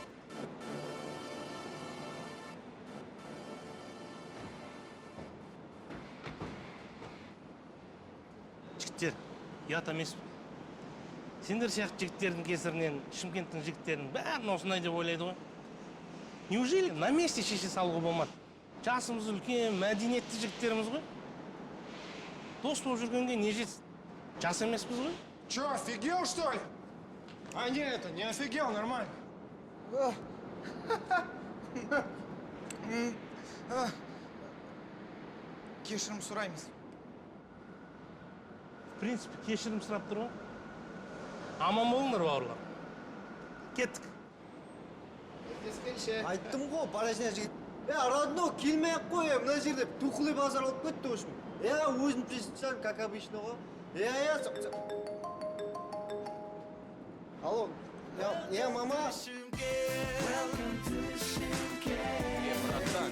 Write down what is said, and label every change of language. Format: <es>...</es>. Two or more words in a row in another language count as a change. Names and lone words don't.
<kk>Жігіттер, ұят емес. Сендер сияқты жігіттердің кесірінен Шымкенттің жігіттерінің бәрін осындай деп ойлайды ғой.</kk> <ru>Неужели на месте</ru> <kk>шеше салуға болмады? Жасымыз үлкен, мәдениетті жігіттеріміз ғой. Дос болып жүргенге не жетсін? Жас емеспіз ғой?</kk> <ru>Че, офигел, что ли? А нет, не офигел, нормально.</ru> <kk>Кешірім сұраймыз.</kk> <ru>В принципе,</ru> <kk>кешірім сұрап тұр ғой. Аман болыңдар бауырлар. Кеттік. Айттым ғой, порожняк жігіт. Родной, келмей-ақ қой, мына жерде</kk> <ru>тухлый базар</ru> <kk>алып кетті,</kk> <ru>в общем. Өзім присутствуем, как обычно ғой.</ru> <kk>Алло, мама.</kk>